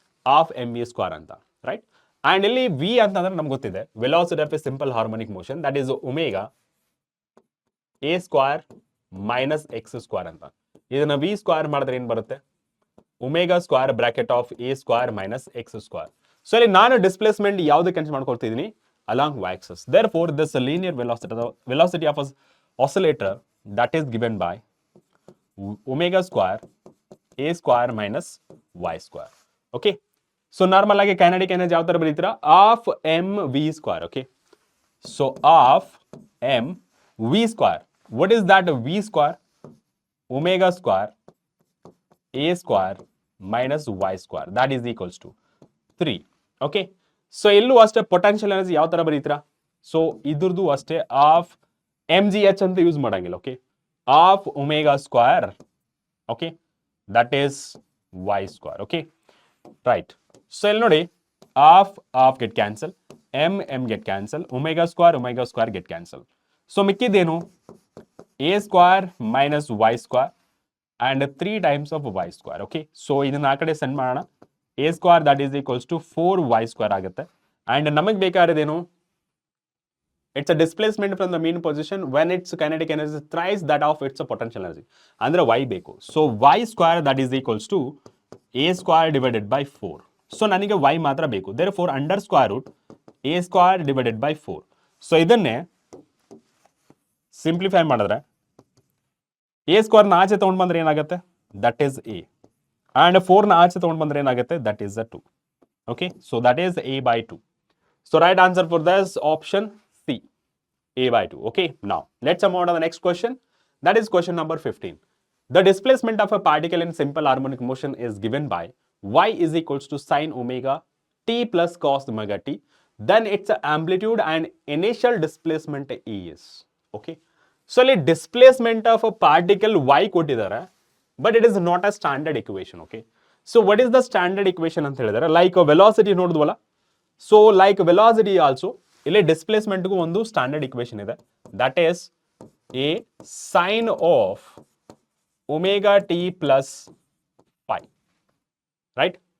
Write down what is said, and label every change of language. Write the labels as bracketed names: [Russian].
[Kannada] Half mv² ಅಂತ, right? And ಇಲ್ಲಿ V ಅಂತಂದ್ರೆ ನಮ್ಗೆ ಗೊತ್ತಿದೆ, [English] velocity of a simple harmonic motion, [Kannada] that is omega A square minus X square ಅಂತ. ಇದನ್ನ ವಿ ಸ್ಕ್ವೇರ್ ಮಾಡಿದ್ರೆ ಏನು ಬರುತ್ತೆ? Omega square bracket of A square minus X square. So ಇಲ್ಲಿ ನಾನು ಡಿಸ್ಪ್ಲೇಸ್ಮೆಂಟ್ ಯಾವುದಕ್ಕೆ consider ಮಾಡ್ಕೊಳ್ತಿದ್ದೀನಿ? [English] Along y axis. Therefore this linear velocity of an oscillator that is given by omega square a square minus y square. [Kannada] Okay, so normal ಆಗಿ kinetic energy ಯಾವ ತರ ಬರೀತೀರಾ? [English] half mv square. Okay, so half mv square. What is that v square? Omega square a square minus y square, that is equals to 3. [Kannada] Okay, so ಇಲ್ಲೂ ಅಷ್ಟೇ potential energy ಯಾವ ತರ ಬರೀತೀರಾ? So ಇದ್ರದ್ದು ಅಷ್ಟೇ half mgh ಅಂತ use ಮಾಡಂಗಿಲ್ಲ. [English] Okay, half omega square. Okay, that is y square. Okay, right. [Kannada] So ಇಲ್ಲಿ ನೋಡಿ, [English] Half get cancel, m get cancel, omega square get cancel. [Kannada] So ಮಿಕ್ಕಿದ್ದೇನು? [English] a square minus y square and 3 times of y square. [Kannada] Okay, so ಇದನ್ನ ಆ ಕಡೆ send ಮಾಡೋಣ. [English] a square that is equals to 4y square ಆಗುತ್ತೆ. [Kannada] and ನಮಗೆ ಬೇಕಾಗಿರೋದೇನು? [English] It's a displacement from the mean position when its kinetic energy is thrice that of its potential energy. [Kannada] ಅಂದ್ರೆ y ಬೇಕು. [English] so y square that is equals to a square divided by 4. [Kannada] so ನನಗೆ y ಮಾತ್ರ ಬೇಕು. [English] therefore under square root a square divided by 4. [Kannada] so ಇದನ್ನೇ simplify ಮಾಡಿದ್ರೆ a square ನ ಆಚೆ ತಗೊಂಡು ಬಂದ್ರೆ ಏನಾಗುತ್ತೆ? That is a. and 4 ನ ಆಚೆ ತಗೊಂಡು ಬಂದ್ರೆ ಏನಾಗುತ್ತೆ? [English] That is 2. okay, so that is a by 2. so right answer for this option C, a by 2. okay, now let's move on to the next question. That is question number 15. The displacement of a particle in simple harmonic motion is given by y is equals to sin omega t plus cos omega t. Then its amplitude and initial displacement is. [Kannada] okay, so ಇಲ್ಲಿ displacement of a particle y ಕೊಟ್ಟಿದ್ದಾರೆ, [English] But it is not a standard equation. [Kannada] Okay, so what is the standard equation ಅಂತ ಹೇಳಿದರೆ, like velocity ನೋಡಿದ್ವಲ್ಲ, so like velocity also ಇಲ್ಲಿ ಡಿಸ್ಪ್ಲೇಸ್ಮೆಂಟ್ಗೂ ಒಂದು standard equation ಇದೆ, that is A sign of omega T plus five, right?